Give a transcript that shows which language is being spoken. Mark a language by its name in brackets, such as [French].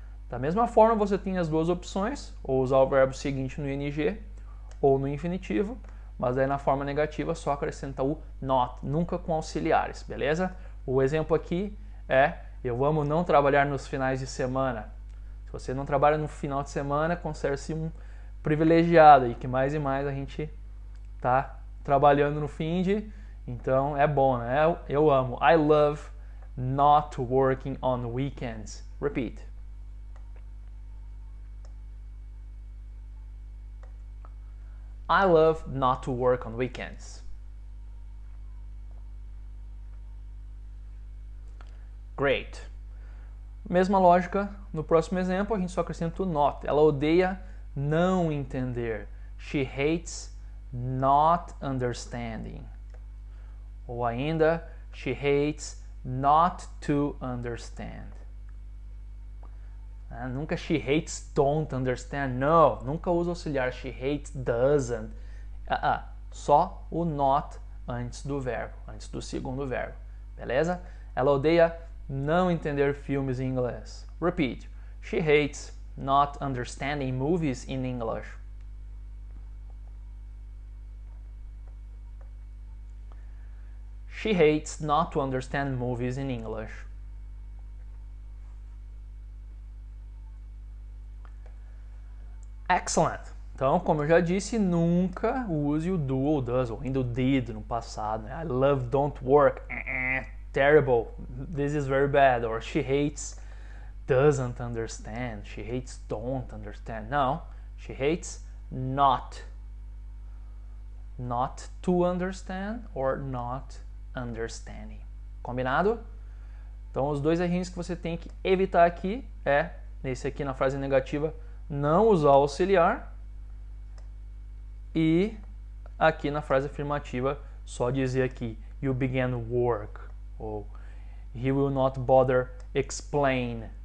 [Portuguese] Da mesma forma, você tem as duas opções, ou usar o verbo seguinte no ing ou no infinitivo, mas aí na forma negativa só acrescenta o not, nunca com auxiliares, beleza? O exemplo aqui é: eu amo não trabalhar nos finais de semana. Se você não trabalha no final de semana, considere-se um privilegiado, e que mais e mais a gente tá trabalhando no fim de, então é bom, né? Eu amo. [English] I love not working on weekends. Repeat. I love not to work on weekends. Great. [Portuguese] Mesma lógica, no próximo exemplo a gente só acrescenta o not. Ela odeia não entender. [English] She hates not understanding. [Portuguese] Ou ainda, [English] she hates not to understand. [Portuguese] Nunca [English] she hates don't understand. [Portuguese] Não, nunca usa auxiliar. [English] She hates doesn't. [Portuguese] Só o not antes do verbo, antes do segundo verbo. Beleza? Ela odeia não entender filmes em inglês. [English] Repeat. She hates not understanding movies in English. She hates not to understand movies in English. Excellent. [Portuguese] Então, como eu já disse, nunca use o do ou does, ou ainda o did no passado. [English] Né? I love don't work. Terrible. This is very bad. Or she hates doesn't understand. She hates don't understand. [Portuguese] Não. [English] She hates not. Not to understand or not understanding. [Portuguese] Combinado? Então, os dois errinhos que você tem que evitar aqui é, nesse aqui na frase negativa, não usar o auxiliar, e aqui na frase afirmativa só dizer aqui [English] you began work, [Portuguese] ou [English] he will not bother explain.